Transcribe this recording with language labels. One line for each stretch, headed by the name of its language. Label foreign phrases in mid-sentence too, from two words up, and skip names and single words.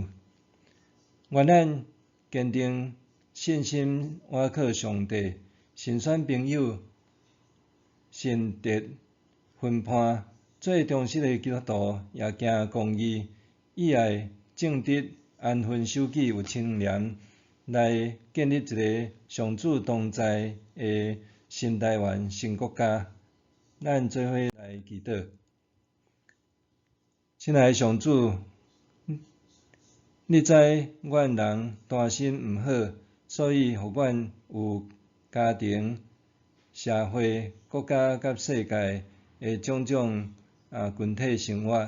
Min Nan Chinese: 愿咱坚定信心，倚靠上帝，慎选朋友，慎择分判，做忠实诶基督徒，也行公义，以爱正直、安分守己、有清廉，来建立一个上主同在诶新台湾、新国家。咱做伙来祈祷。亲爱的上主，你知阮人担心毋好，所以互阮有家庭、社会、国家甲世界诶种种群体生活。